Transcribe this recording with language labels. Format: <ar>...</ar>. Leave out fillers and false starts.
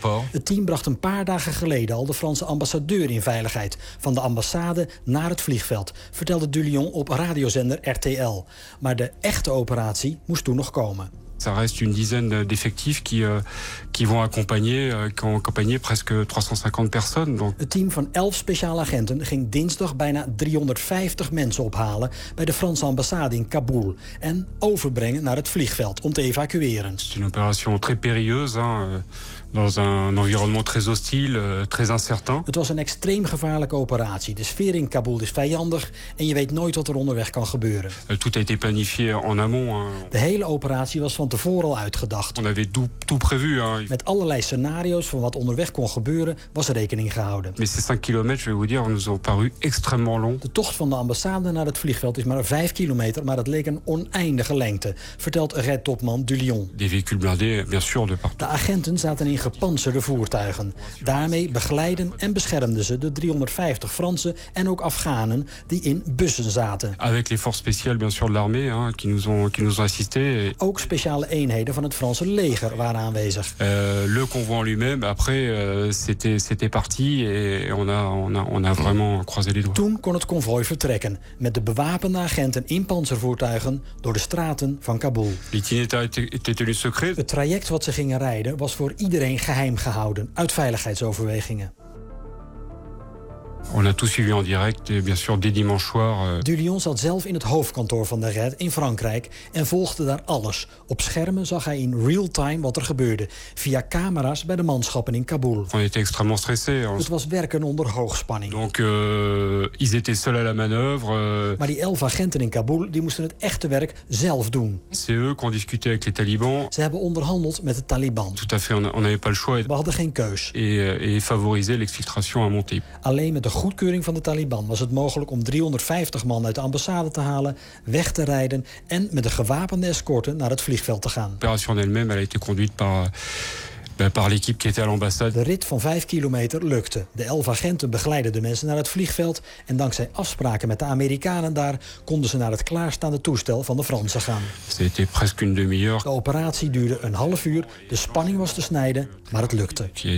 <nl>Het team bracht een paar dagen geleden al de Franse ambassadeur in veiligheid, van de ambassade naar het vliegveld, vertelde Dulion op radiozender RTL. Maar de echte operatie moest toen nog komen.</nl> <fr>Ça reste une dizaine d'effectifs qui vont accompagner, qui ont accompagné presque 350 personnes. Donc.</fr> <nl>Het team van 11 speciale agenten ging dinsdag bijna 350 mensen ophalen bij de Franse ambassade in Kabul en overbrengen naar het vliegveld om te evacueren.</nl> <fr>C'est une opération très périlleuse, hein. Dans un environnement très hostile, très incertain.</fr> <nl>Het was een extreem gevaarlijke operatie. De sfeer in Kabul is vijandig en je weet nooit wat er onderweg kan gebeuren.</nl> <fr>Tout a été planifié en amont, hein.</fr> <nl>De hele operatie was van tevoren al uitgedacht.</nl> <fr>On avait tout prévu, hein.</fr> <nl>Met allerlei scenario's van wat onderweg kon gebeuren was rekening gehouden.</nl> <fr>Mais ces 5 kilometers, je vais vous dire, nous ont paru extrêmement long.</fr> <nl>De tocht van de ambassade naar het vliegveld is maar 5 kilometer, maar het leek een oneindige lengte, vertelt RED-topman Dulion.</nl> <fr>Des véhicules blindés, bien sûr, de partout.</fr> <nl>De agenten zaten in gepantserde voertuigen. Daarmee begeleiden en beschermden ze de 350 Fransen en ook Afghanen die in bussen zaten.</nl> <fr>Avec les forces spéciales, bien sûr, de l'armée, hein, qui nous ont assisté.</fr> <nl>Ook speciale eenheden van het Franse leger waren aanwezig.</nl> <fr>Le convoi en lui-même, après, c'était parti et on a vraiment croisé les doigts.</fr> <nl>Toen kon het convoi vertrekken met de bewapende agenten in panzervoertuigen door de straten van Kabul. Het traject wat ze gingen rijden was voor iedereen geheim gehouden, uit veiligheidsoverwegingen.</nl> <fr>On a tout suivi en direct et bien sûr dès dimanche soir.</fr> <nl>De Lion zat zelf in het hoofdkantoor van de Red in Frankrijk en volgde daar alles. Op schermen zag hij in real time wat er gebeurde via camera's bij de manschappen in Kabul.</nl> <fr>On était extrêmement stressés.</fr> <nl>Het was werken onder hoogspanning.</nl> <fr>Donc ils étaient seuls à la manœuvre.</fr> <nl>Maar die 11 agenten in Kabul, die moesten het echte werk zelf doen.</nl> <fr>C'est eux qui ont discuté avec les talibans.</fr> <nl>Ze hebben onderhandeld met de Taliban.</nl> <fr>Tout à fait, on n'avait pas le choix.</fr> <nl>We hadden geen keus.</nl> <fr>Et favoriser l'exfiltration à monter.</fr> <nl>Alleen met de goedkeuring van de Taliban was het mogelijk om 350 man uit de ambassade te halen, weg te rijden en met een gewapende escorte naar het vliegveld te gaan.</nl> <fr>L'opération elle-même a été conduite par l'équipe qui était à l'ambassade.</fr> <nl>De rit van 5 kilometer lukte. De 11 agenten begeleidden de mensen naar het vliegveld en dankzij afspraken met de Amerikanen daar konden ze naar het klaarstaande toestel van de Fransen gaan.</nl> <fr>C'était presque une demi-heure.</fr> <nl>De operatie duurde een half uur. De spanning was te snijden, maar het lukte.</nl>